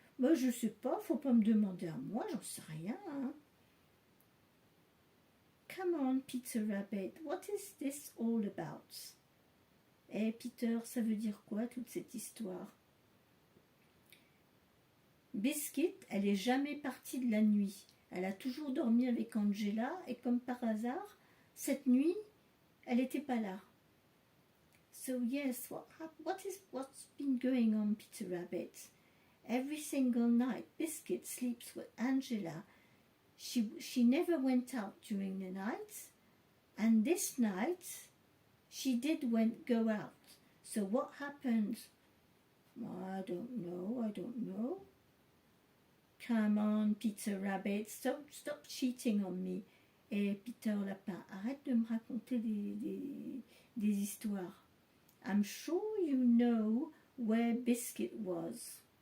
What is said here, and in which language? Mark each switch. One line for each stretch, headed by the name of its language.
French: Moi, je sais pas, faut pas me demander à moi, j'en sais rien. Hein.
English: Come on, Peter Rabbit, what is this all about?
French: Eh, Peter, ça veut dire quoi, toute cette histoire? Biscuit, elle est jamais partie de la nuit. Elle a toujours dormi avec Angela et comme par hasard, cette nuit, elle n'était pas là.
English: So yes, what's been going on, Peter Rabbit? Every single night, Biscuit sleeps with Angela. She never went out during the night, and this night she did go out. So what happened? I don't know. Come on, Peter Rabbit, stop cheating on me.
French: Et Peter Lapin, arrête de me raconter des histoires.
English: I'm sure you know where Biscuit was.